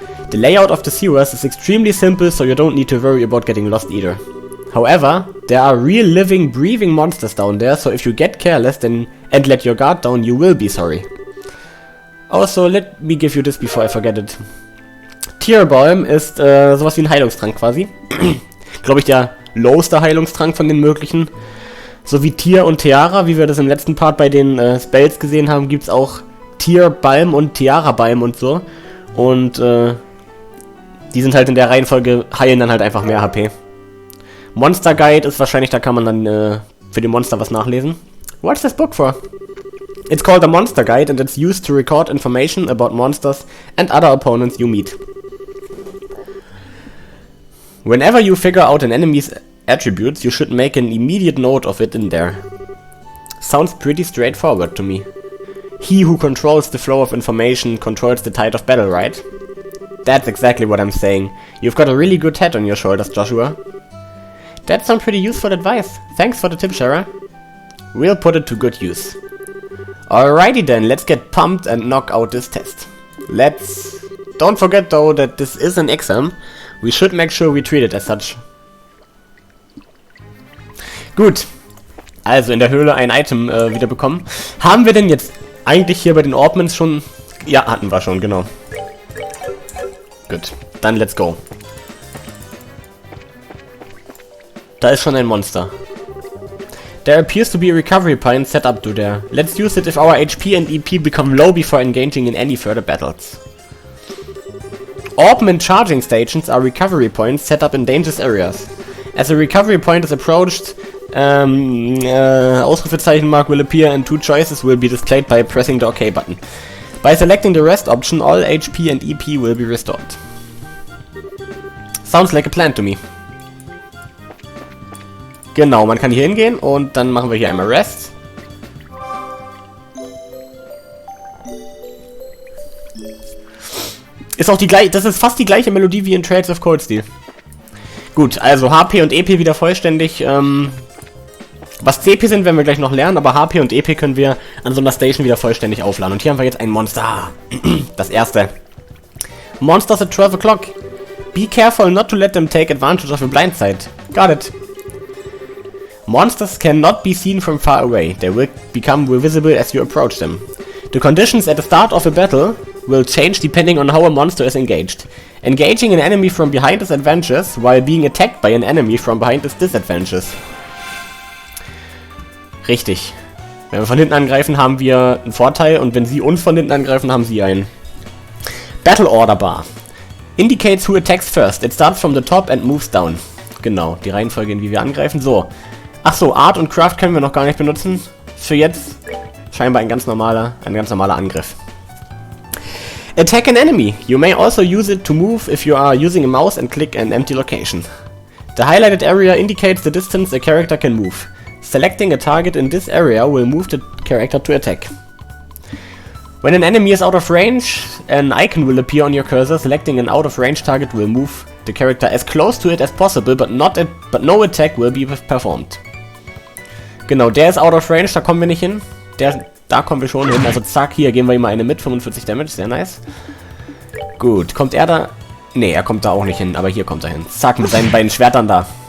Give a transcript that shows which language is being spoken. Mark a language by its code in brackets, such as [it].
[en] The layout of the sewers is extremely simple, so you don't need to worry about getting lost either. However, there are real living, breathing monsters down there, so if you get careless and let your guard down, you will be sorry. Also, let me give you this before I forget it. [de] Tierbalm ist sowas wie ein Heilungstrank quasi. Glaube ich der lowste Heilungstrank von den möglichen. So wie Tier und Tiara, wie wir das im letzten Part bei den Spells gesehen haben, gibt es auch Tierbalm und Tiarabalm und so. Und die sind halt in der Reihenfolge, heilen dann halt einfach mehr HP. Monster Guide ist wahrscheinlich, da kann man dann für die Monster was nachlesen. [en] What's this book for? It's called a Monster Guide and it's used to record information about monsters and other opponents you meet. Whenever you figure out an enemy's attributes, you should make an immediate note of it in there. Sounds pretty straightforward to me. He who controls the flow of information controls the tide of battle, right? That's exactly what I'm saying. You've got a really good head on your shoulders, Joshua. That's some pretty useful advice. Thanks for the tip, Shara. We'll put it to good use. Alrighty then, let's get pumped and knock out this test. Let's Don't forget though that this is an exam. We should make sure we treat it as such. [de] Gut. Also in der Höhle ein Item wieder bekommen. Haben wir denn jetzt eigentlich hier bei den Orbmans schon... Ja, hatten wir schon, genau. Gut, dann [en] let's go. [de] Da ist schon ein Monster. [en] There appears to be a recovery point set up to there. Let's use it if our HP and EP become low before engaging in any further battles. Orbman charging stations are recovery points set up in dangerous areas. As a recovery point is approached, Ausrufezeichen mark will appear and 2 choices will be displayed by pressing the OK button. By selecting the rest option, all HP and EP will be restored. Sounds like a plan to me. [de] Genau, man kann hier hingehen und dann machen wir hier einmal Rest. Ist auch die gleiche, das ist fast die gleiche Melodie wie in Trails of Cold Steel. Gut, also HP und EP wieder vollständig. Was CP sind, werden wir gleich noch lernen, aber HP und EP können wir an so einer Station wieder vollständig aufladen. Und hier haben wir jetzt ein Monster. Das erste. [en] Monsters at 12 o'clock. Be careful not to let them take advantage of your blind sight. Got it. Monsters cannot be seen from far away. They will become visible as you approach them. The conditions at the start of a battle will change depending on how a monster is engaged. Engaging an enemy from behind is advantageous, while being attacked by an enemy from behind is disadvantageous. [de] Richtig. Wenn wir von hinten angreifen, haben wir einen Vorteil, und wenn sie uns von hinten angreifen, haben sie einen. [en] Battle Order Bar. Indicates who attacks first. It starts from the top and moves down. [de] Genau, die Reihenfolge, in wie wir angreifen. So. Achso, Art und Craft können wir noch gar nicht benutzen. Für jetzt scheinbar ein ganz normaler Angriff. [en] Attack an enemy. You may also use it to move if you are using a mouse and click an empty location. The highlighted area indicates the distance a character can move. Selecting a target in this area will move the character to attack. When an enemy is out of range, an icon will appear on your cursor. Selecting an out of range target will move the character as close to it as possible, but no attack will be performed. [de] Genau, der ist [en] out of range, [de] da kommen wir nicht hin. Da kommen wir schon hin, also zack, hier geben wir ihm mal eine mit, 45 Damage, sehr nice. Gut, kommt er da? Ne, er kommt da auch nicht hin, aber hier kommt er hin. Zack, mit seinen beiden Schwertern da.